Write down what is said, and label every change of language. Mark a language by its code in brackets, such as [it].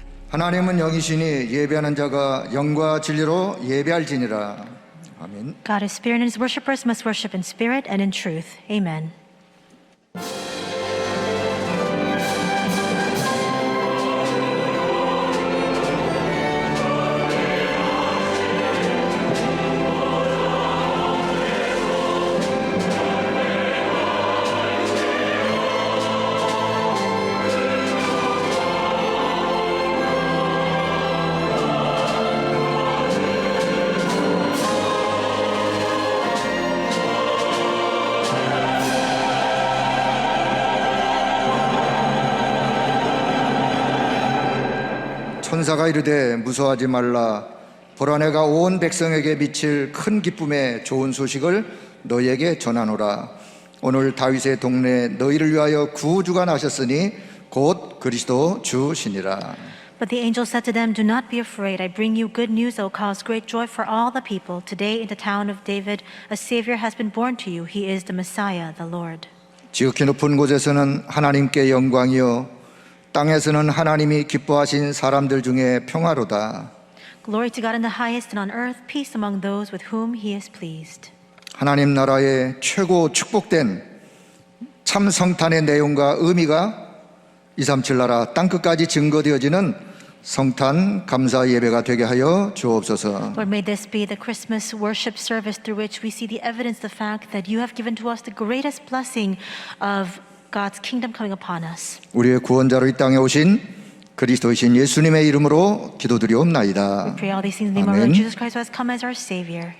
[ko] 하나님은 영이시니 예배하는 자가 영과 진리로 예배할지니라. 아멘. [en] God is spirit and his worshippers must worship in spirit and in truth. Amen. [ko] 천사가 이르되 무서워하지 말라. 보라 내가 온 백성에게 미칠 큰 기쁨의 좋은 소식을 너희에게 전하노라. 오늘 다윗의 동네에 너희를 위하여 구주가 나셨으니 곧 그리스도 주시니라. [en] But the angel said to them, Do not be afraid. I bring you good news that will cause great joy for all the people. Today in the town of David, a Savior has been born to you. He is the Messiah, the Lord. [ko] 지극히 높은 곳에서는 하나님께 영광이요 땅에서는 하나님이 기뻐하신 사람들 중에 평화로다. [en] Glory to God in the highest, and on earth peace among those with whom he is pleased. [ko] 하나님 나라의 최고 축복된 참 성탄의 내용과 의미가 237 나라 땅끝까지 증거되어지는 성탄 감사 예배가 되게 하여 주옵소서. [en] Lord, may this be the Christmas worship service through which we see the evidence, the fact that you have given to us the greatest blessing of God's kingdom coming upon us. [ko] 우리의 구원자로 이 땅에 오신 그리스도이신 예수님의 이름으로 기도드리옵나이다. [en] We pray all these things in the name of our Lord Jesus Christ, who has come as our Savior.